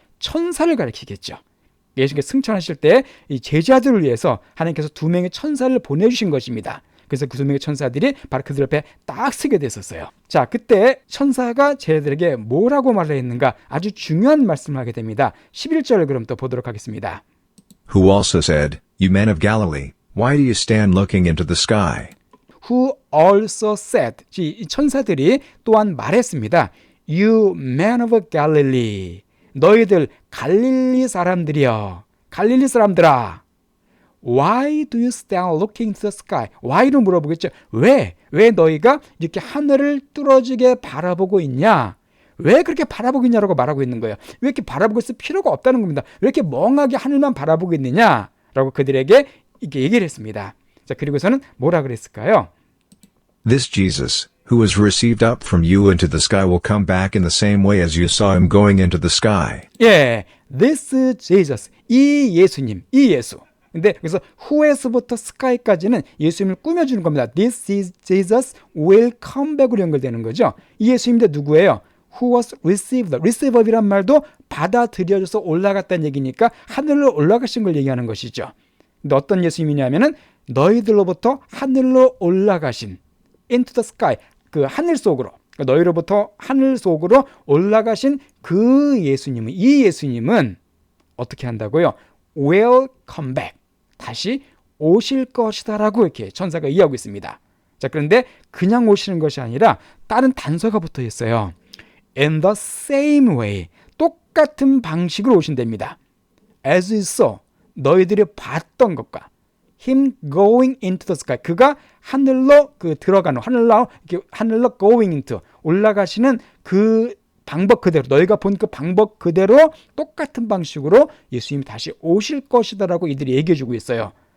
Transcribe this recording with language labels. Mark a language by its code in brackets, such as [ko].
[ko] 천사를 가리키겠죠. 예수님께서 승천하실 때 이 제자들을 위해서 하나님께서 두 명의 천사를 보내주신 것입니다. 그래서 그 두 명의 천사들이 바로 그들 옆에 딱 서게 됐었어요. 자, 그때 천사가 제자들에게 뭐라고 말을 했는가? 아주 중요한 말씀을 하게 됩니다. 11절을 그럼 또 보도록 하겠습니다. [en] Who also said, You men of Galilee, why do you stand looking into the sky? Who also said, [ko] 이 천사들이 또한 말했습니다. [en] You men of Galilee, [ko] 너희들 갈릴리 사람들이여, 갈릴리 사람들아, [en] Why do you stand looking to the sky? [ko] Why로 물어보겠죠. 왜 너희가 이렇게 하늘을 뚫어지게 바라보고 있냐? 왜 그렇게 바라보고 있냐라고 말하고 있는 거예요. 왜 이렇게 바라보고 있을 필요가 없다는 겁니다. 왜 이렇게 멍하게 하늘만 바라보고 있느냐? 라고 그들에게 이렇게 얘기를 했습니다. 자, 그리고서는 뭐라 그랬을까요? [en] This Jesus, who was received up from you into the sky will come back in the same way as you saw him going into the sky. [ko] 예, [en] this Jesus, [ko] 이 예수님, 이 예수. 근데 그래서 who에서부터 sky까지는 예수님을 꾸며주는 겁니다. [en] This is Jesus will come back으로 [ko] 연결되는 거죠. 이 예수님인데 누구예요? [en] Who was received, receive up [ko] 이란 말도 받아들여져서 올라갔다는 얘기니까 하늘로 올라가신 걸 얘기하는 것이죠. 근데 어떤 예수님이냐면은 너희들로부터 하늘로 올라가신 [en] into the sky, [ko] 그 하늘 속으로, 너희로부터 하늘 속으로 올라가신 그 예수님은, 이 예수님은 어떻게 한다고요? [en] will come back, [ko] 다시 오실 것이다라고 이렇게 천사가 이해하고 있습니다. 자, 그런데 그냥 오시는 것이 아니라 다른 단서가 붙어 있어요. [en] In the same way, [ko] 똑같은 방식으로 오신답니다. [en] As you saw, [ko] 너희들이 봤던 것과 [en] him going into the sky, [ko] 그가 하늘로 들어가는, 하늘로 [en] going into, [ko] 올라가시는 그 방법 그대로, 너희가 본 그 방법 그대로 똑같은 방식으로 예수님이 다시 오실 것이다라고 이들이 얘기해 주고 있어요.